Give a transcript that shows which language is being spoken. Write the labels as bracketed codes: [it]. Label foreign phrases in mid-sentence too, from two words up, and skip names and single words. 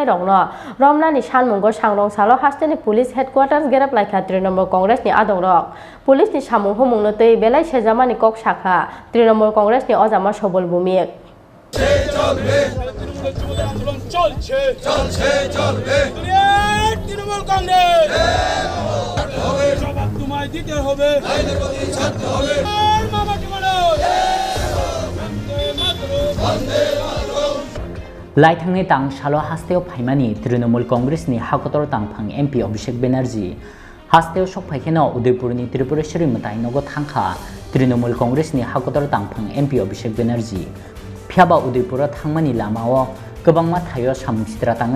[trp] রংন রমনানি সানমুঙ্গ সাংরং সালো হাস্টেনি [en] police headquarters [trp] গেরাপ লাইখা তৃণমূল কংগ্রেসনি আদং রক পুলিশনি সামুং হুমুংনো তৈ বেলাই সেজামানি কক শাখা তৃণমূল কংগ্রেসনি অজামা সবল ভূমিক [bn] তৃণমূল কংগ্রেস জবাব তোমায় দিতে হবে [trp] Laithangni tang shalo hasteo phaimani Trinamool Congress ni hakotor tangphang MP Abhishek Banerjee hasteo sok phaikeno Udaipurni Tripureshwari matai nogo thangkha Trinamool Congress ni hakotor tangphang MP Abhishek Banerjee Phiaba Udaipura thangmani lamao gobangma thayo samungsitra tangai